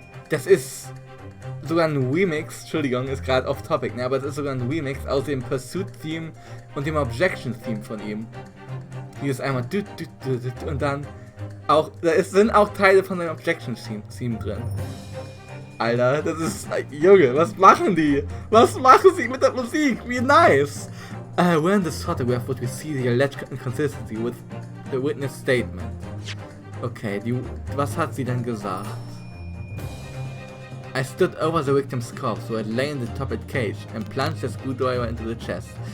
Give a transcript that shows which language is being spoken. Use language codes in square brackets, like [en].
[de] Das ist sogar ein Remix, Entschuldigung, ist gerade off topic, ne, aber es ist sogar ein Remix aus dem Pursuit-Theme und dem Objection-Theme von ihm. Hier ist einmal und dann auch, sind auch Teile von dem Objection-Theme drin. Alter, das ist, Junge, was machen die? Was machen sie mit der Musik? Wie nice! [en] Where in this photograph would we see the alleged inconsistency with the witness statement? [de] Okay, was hat sie denn gesagt? [en] I stood over the victim's corpse, who had lay in the top cage, and plunged the screwdriver into the chest.